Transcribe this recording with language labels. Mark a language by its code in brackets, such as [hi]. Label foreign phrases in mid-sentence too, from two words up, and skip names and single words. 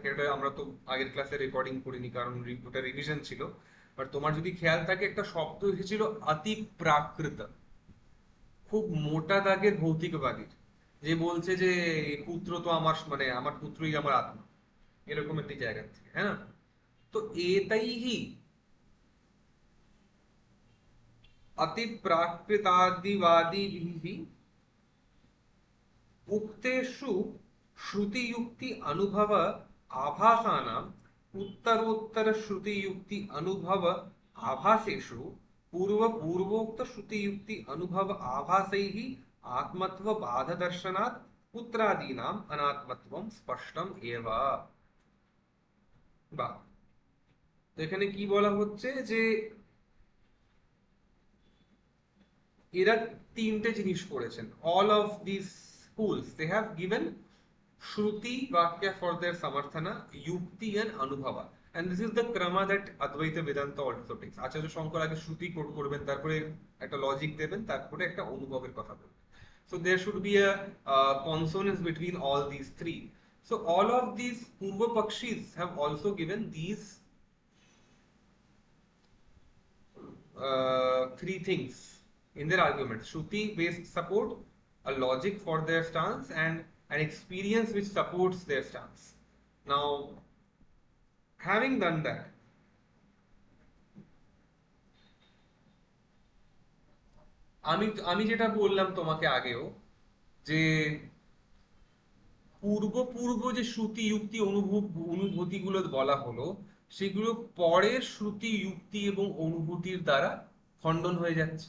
[bn] এটা আমরা তো আগের ক্লাসে রেকর্ডিং করিনি কারণ ওটা রিভিশন ছিল, বাট তোমার যদি খেয়াল থাকে একটা শব্দ এসেছিল অতি প্রাকৃত, খুব মোটা দাগের ভৌতিকবাদীর, যে বলছে যে পুত্র তো আমার, মানে আমার পুত্রই আমার আত্মা, এরকম একটি জায়গা থেকে, হ্যাঁ না? তো এটাই অতি প্রাকৃতাদিবাদী [sa] उक्तेषु श्रुतियुक्ति अनुभव आभासानां उत्तरोत्तर श्रुतियुक्ति अनुभव आभासेषु पूर्वोक्त श्रुतियुक्ति अनुभव आभासैः आत्मत्व बाध दर्शनात् पुत्रादीनाम् अनात्मत्वं स्पष्टम एव। বা তো এখানে কি বলা হচ্ছে যে এরা তিনটে জিনিস করেছেন, [en] all of these schools they have given [sa] श्रुति वाक्य [en] for their samarthana, yukti and anubhava, and this is the krama that advaita vedanta also takes. [bn] আচার্য শঙ্কর আগে শ্রুতি কোট করবেন, তারপরে একটা লজিক দেবেন, তারপরে একটা অনুভবের কথা বলবেন। [en] So there should be a consonance between all these three. So all of these [sa] पूर्व पक्षी [en] have also given these three things in their argument: shruti based support, a logic for their stance, and an experience which supports their stance. Now, having done that, [bn] আমি আমি যেটা বললাম তোমাকে আগেও, যে পূর্ব যে শ্রুতি যুক্তি অনুভূতিগুলো বলা হলো, সেগুলো পরের শ্রুতি যুক্তি এবং অনুভূতির দ্বারা খণ্ডন হয়ে যাচ্ছে।